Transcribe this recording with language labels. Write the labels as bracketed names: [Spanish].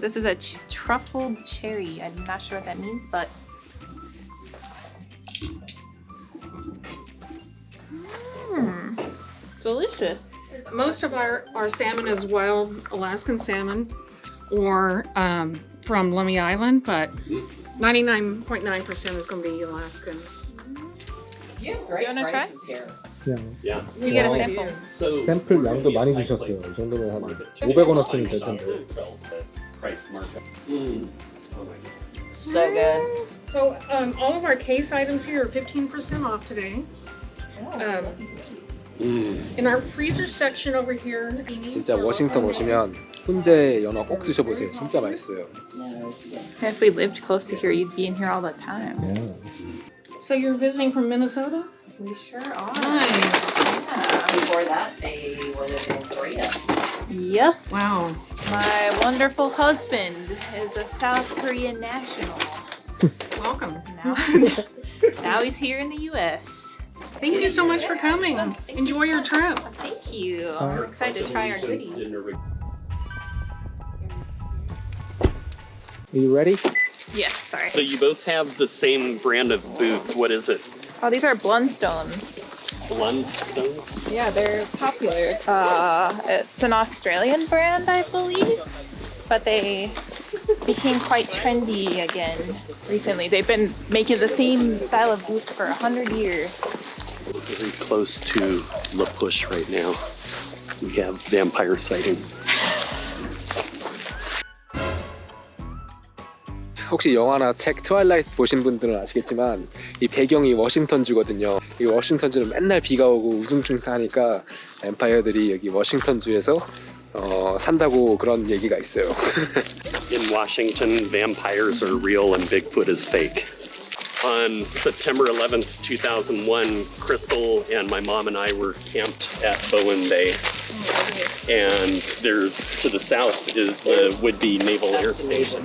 [English] This is a truffled cherry. I'm not sure what that means, but delicious. Most of our salmon is wild Alaskan salmon or from Lummi Island, but 99.9% is going to be Alaskan. Yeah, great wanna try? prices here. Yeah. You get a sample. So [Korean] 샘플 양도 많이 주셨어요. 이 정도면 한 500원어치는 될 텐데. [English] Price markup. Oh my God. So good. So all of our case items here are 15% off today. In our freezer section over here, Amy, [Korean] 진짜 워싱턴 오시면 훈제 연어 꼭 드셔보세요. 진짜 맛있어요. [English] If we lived close to here, you'd be in here all the time. So you're visiting from Minnesota? We sure are. Nice. Before that, they were living in Korea. Yep. Wow. My wonderful husband is a South Korean national. Welcome. Now he's here in the U.S. Thank you so much for coming. Enjoy your trip. Thank you. I'm excited to try our goodies. Are you ready? Yes, sorry. So you both have the same brand of boots. What is it? Oh, these are Blundstones. Blundstones? Yeah, they're popular. It's an Australian brand, I believe, but they became quite trendy again recently. They've been making the same style of boots for 100 years. Very close to La Push right now. We have vampire sighting. [Korean] 혹시 영화나 책 트와일라이트 보신 분들은 아시겠지만 이 배경이 워싱턴주거든요. 이 워싱턴주는 맨날 비가 오고 우중충하니까 뱀파이어들이 여기 워싱턴주에서 산다고 그런 얘기가 있어요. [English] In Washington, vampires are real and Bigfoot is fake. On September 11th, 2001, Crystal and my mom and I were camped at Bowen Bay. And there's, to the south is the would-be Naval Air Station.